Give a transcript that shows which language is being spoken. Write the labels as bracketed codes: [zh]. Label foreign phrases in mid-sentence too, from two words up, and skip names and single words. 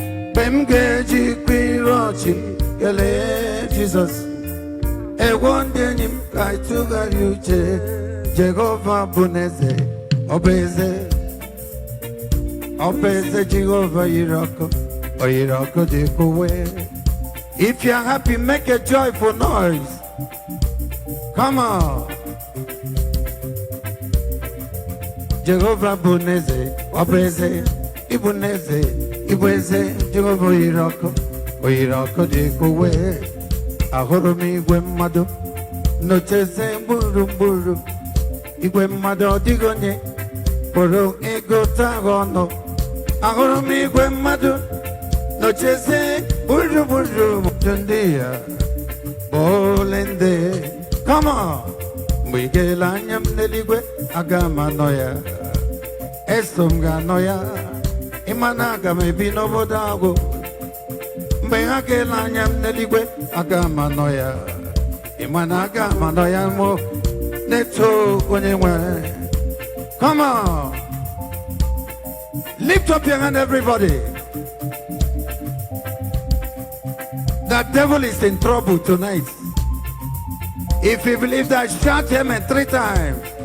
[ig] Mgbe m ga-eji kwa ire ọchị m kelee Jizọs. Ewo ndị enyi m ka anyị tụgharịa uche. Jehova bụ n'eze, ọ bụ eze. Ọ bụ eze Jehova yiri ọkụ, ọ yiri ọkụ dị ka uwe. [en] If you are happy, make a joyful noise. Come on. [ig] Jehova bụ n'eze, ọ bụ eze, ị bụ n'eze, ị bụ eze, Jehova yiri ọkụ, o yiri ọkụ dị ka uwe. Ahụrụ m igwe mmadụ n'ocheeze gburugburu. Igwe mmadụ ọ dịghị onye pụrụ ịgụta ha ọnụ. Ahụrụ m igwe mmadụ n'ocheeze gburugburu. Ndụ ndị ya bụ ole ndị? [en] Come on. [ig] Mgbe ị ga-ele anya m n'eluigwe, aga m anọ ya. Eso m ga-anọ ya. Ị ma na aga m ebi n'obodo agwụ. Mgbe ha ga-ele anya m n'eluigwe, aga m anọ ya. Ị ma na aga m anọ ya mụ na-eto onye nwe. [en] Come on. Lift up your hand, everybody. The devil is in trouble tonight. If you believe that, shout amen three times.